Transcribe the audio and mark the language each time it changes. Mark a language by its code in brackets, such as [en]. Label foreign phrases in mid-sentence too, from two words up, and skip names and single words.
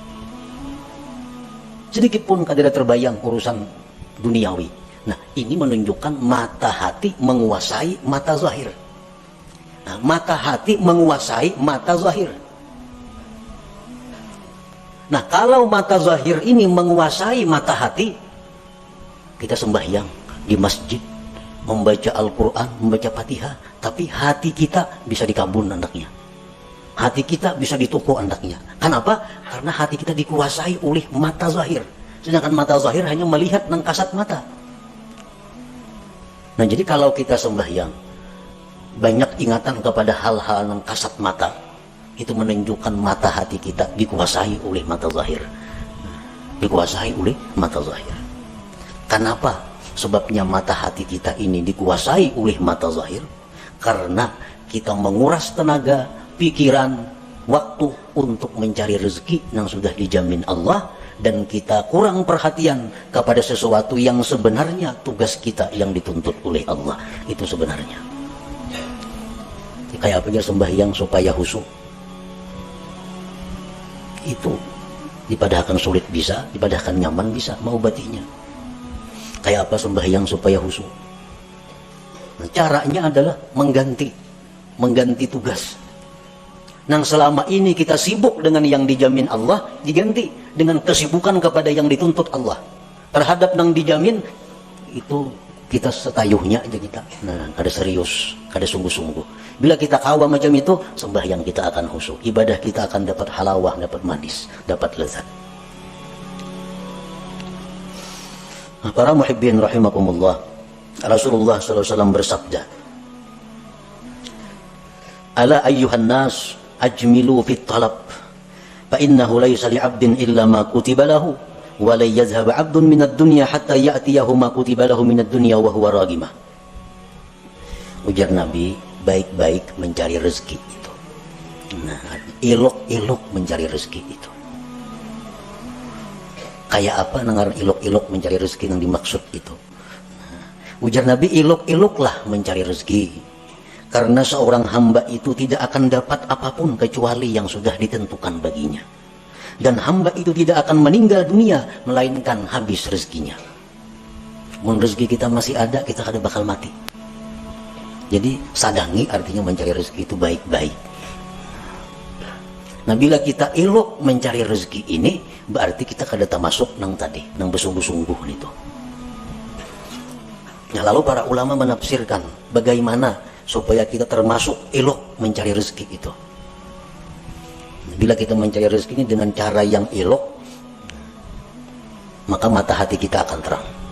[bjn] Sedikit pun kada terbayang urusan duniawi. [id] Nah, ini menunjukkan mata hati menguasai mata zahir. Nah, mata hati menguasai mata zahir. Nah, kalau mata zahir ini menguasai mata hati, kita sembahyang di masjid, membaca Al-Quran, membaca Fatihah, tapi hati kita bisa dikabun anaknya. Hati kita bisa ditoko andaknya. Kenapa? Karena hati kita dikuasai oleh mata zahir. Sedangkan mata zahir hanya melihat nang kasat mata. Nah, jadi kalau kita sembahyang banyak ingatan kepada hal-hal nang kasat mata, itu menunjukkan mata hati kita dikuasai oleh mata zahir. Dikuasai oleh mata zahir. Kenapa? Sebabnya mata hati kita ini dikuasai oleh mata zahir. Karena kita menguras tenaga, pikiran, waktu untuk mencari rezeki yang sudah dijamin Allah, dan kita kurang perhatian kepada sesuatu yang sebenarnya tugas kita yang dituntut oleh Allah. Itu sebenarnya. [bjn] Kayak apa aja sembahyang supaya khusyuk. Itu dipadahkan sulit bisa, dipadahkan nyaman bisa, mau batinya. [id] Kayak apa sembahyang supaya khusyuk. Nah, caranya adalah mengganti tugas. Nang selama ini kita sibuk dengan yang dijamin Allah, diganti dengan kesibukan kepada yang dituntut Allah. [bjn] Terhadap nang dijamin itu kita setayuhnya aja kita. Nah, kada serius, kada sungguh-sungguh. [id] Bila kita kawa macam itu, sembahyang kita akan khusyuk, ibadah kita akan dapat halawah, dapat manis, dapat lezat. Nah, para [ar] محبين رحمكم الله, [id] Rasulullah SAW bersabda, [ar] "ألا أيها الناس أجملوا في الطلب، فإنه ليس لعبد إلا ما كتب له، ولا يذهب عبد من الدنيا حتى يأتيه ما كتب له من الدنيا وهو راغم." [id] Ujar Nabi, baik-baik mencari rezeki itu. Nah, ilok-ilok mencari rezeki itu. [bjn] Kayak apa nengar ilok-ilok mencari rezeki yang dimaksud itu? [id] Ujar Nabi, ilok-iloklah mencari rezeki. Karena seorang hamba itu tidak akan dapat apapun kecuali yang sudah ditentukan baginya. Dan hamba itu tidak akan meninggal dunia melainkan habis rezekinya. [bjn] Mun rezeki kita masih ada, kita kada bakal mati. [id] Jadi sadangi artinya mencari rezeki itu baik-baik. Nah, bila kita ilok mencari rezeki ini, berarti kita kada termasuk nang tadi, nang bersungguh-sungguh itu. Nah, lalu para ulama menafsirkan bagaimana supaya kita termasuk ilok mencari rezeki itu. Bila kita mencari rezeki ini dengan cara yang ilok, maka mata hati kita akan terang.